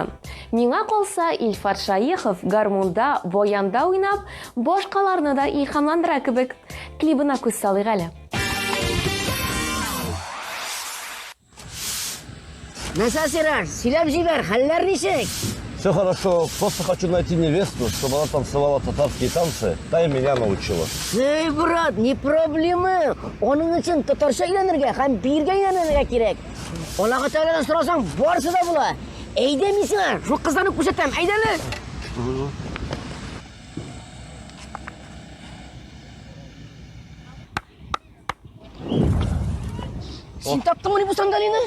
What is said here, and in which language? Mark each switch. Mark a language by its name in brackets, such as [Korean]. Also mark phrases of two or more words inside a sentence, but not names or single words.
[Tatar] Миңа калса Илфат Шәехов гармунда, баянда уйнап, башкаларны да илһамландыра кебек. Клибына күз салыйк әле. Насасирар, сөйләп җибәр, хәлләр ничек? [Russian] Все хорошо, просто хочу найти невесту, чтобы она танцевала татарские танцы. Та и меня научила. Эй, брат, не проблема. [Tatar] Оның өчен татарча өйрәнергә һәм биргә өйрәнергә кирәк. Аллаһы Тәгаләдән сорасаң, барысы да була. Әйдә мин сиңа шул кызларны күрсәтәм, әйдәле. Син таптыңмы бу сандалияны?